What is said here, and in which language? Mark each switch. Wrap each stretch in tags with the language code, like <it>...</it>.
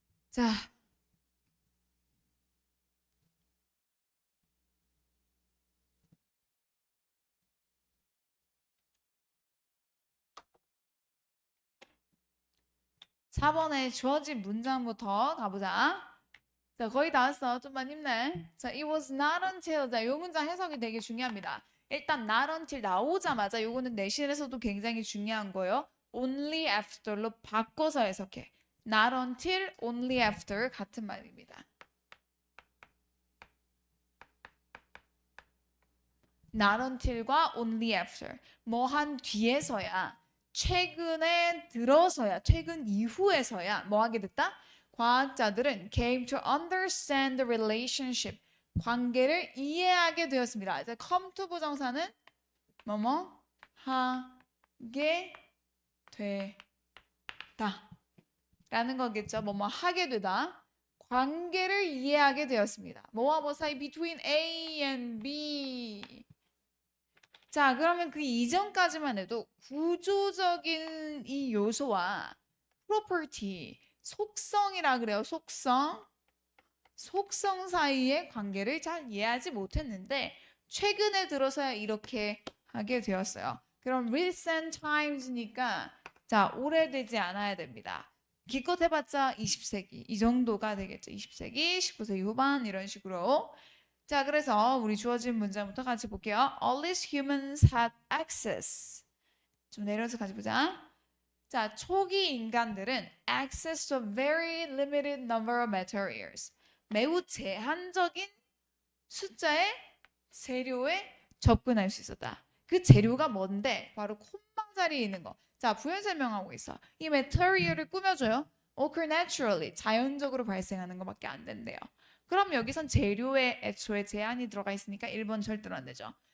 <ko>자, (4번에) 주어진 문장부터 가보자. 자, 거의 다 왔어. 좀만 힘내. 자,</ko> <en>it was not until.</en> <ko>자, 요 문장 해석이 되게 중요합니다. 일단 not until 나오자마자 요거는 내신에서도 굉장히 중요한 거예요. only after로 바꿔서 해석해. not until, only after 같은 말입니다. not until과 only after 뭐 한 뒤에서야 최근에 들어서야 최근 이후에서야 뭐 하게 됐다? 과학자들은</ko> <en>came to understand the relationship</en> <ko>관계를 이해하게 되었습니다. 이제 come to 부정사는 뭐뭐 하게 되다 라는 거겠죠. 뭐뭐 하게 되다. 관계를 이해하게 되었습니다. 뭐와 뭐 사이</ko> <en>between A and B.</en> <ko>자, 그러면 그 이전까지만 해도 구조적인 이 요소와 property, 속성이라 그래요. 속성 사이의 관계를 잘 이해하지 못했는데 최근에 들어서야 이렇게 하게 되었어요. 그럼 recent times니까 자, 오래되지 않아야 됩니다. 기껏 해봤자 20세기 이 정도가 되겠죠. 20세기, 19세기 후반 이런 식으로. 자, 그래서 우리 주어진 문장부터 같이 볼게요.</ko> <en>All these humans had access.</en> <ko>좀 내려서 같이 보자. 자, 초기 인간들은</ko> <en>access to a very limited number of materials.</en> <ko>매우 제한적인 숫자의 재료에 접근할 수 있었다. 그 재료가 뭔데? 바로 콤마 자리에 있는 거. 자, 부연 설명하고 있어. 이 material을 꾸며줘요.</ko> <en>occur naturally.</en> <ko>자연적으로 발생하는 것밖에 안 된대요. 그럼 여기선 재료에 애초에 제한이 들어가 있으니까 1번 절대로 안 되죠.</ko>